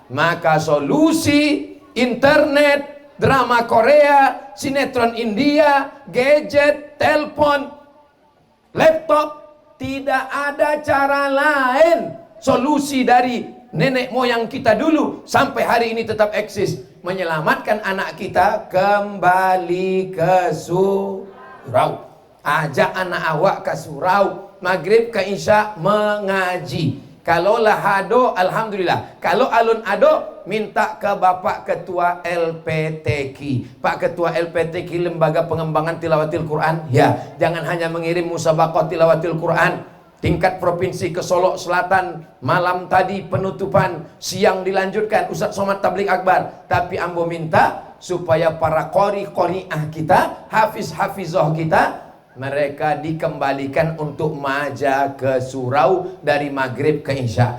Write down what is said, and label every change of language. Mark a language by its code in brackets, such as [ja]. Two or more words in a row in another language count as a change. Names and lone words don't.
[id] Maka solusi internet, drama Korea, sinetron India, gadget, telepon, laptop, tidak ada cara lain. Solusi dari nenek moyang kita dulu sampai hari ini tetap eksis, menyelamatkan anak kita kembali ke surau. [min] Ajak anak awak ke surau, maghrib ke isya mengaji. Kalau lah ado, alhamdulillah. Kalau alun ado, minta ke Bapak Ketua LPTQ. [id] Pak Ketua LPTQ, Lembaga Pengembangan Tilawatil Quran. Ya, jangan hanya mengirim musabaqah tilawatil Quran. Tingkat provinsi ke Solo Selatan, malam tadi penutupan, siang dilanjutkan Ustaz Somad Tabligh Akbar. [min] Tapi ambo minta supaya para qori-qori'ah kita, hafiz-hafizah kita, mereka dikembalikan untuk maja ke surau dari maghrib ke isya.